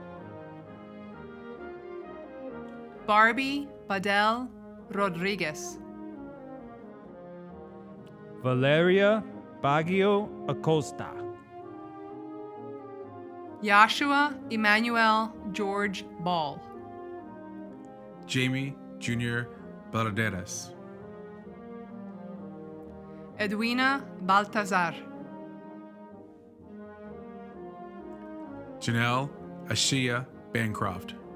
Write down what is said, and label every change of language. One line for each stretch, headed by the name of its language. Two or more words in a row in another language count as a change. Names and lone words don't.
English: Barbie Badel Rodriguez. Valeria Baggio Acosta. Joshua Emmanuel George Ball. Jamie Jr. Balderas. Edwina Baltazar. Janelle Ashia Bancroft.